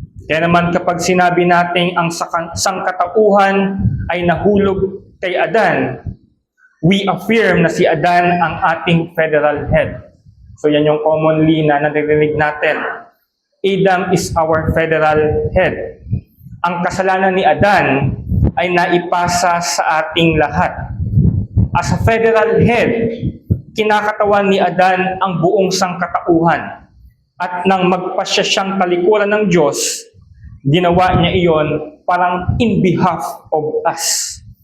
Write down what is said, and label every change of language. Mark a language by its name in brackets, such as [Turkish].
[Filipino] Kaya naman kapag sinabi natin ang sangkatauhan ay nahulog kay Adan, [English] we affirm [Filipino] na si Adan ang ating federal head. So yan yung commonly na naririnig natin. [English] Adam is our federal head. [Filipino] Ang kasalanan ni Adan ay naipasa sa ating lahat. [English] As a federal head, [Filipino] kinakatawan ni Adan ang buong sangkatauhan. At nang magpasya siyang talikuran ng Diyos, ginawa niya iyon parang [English] in behalf of us.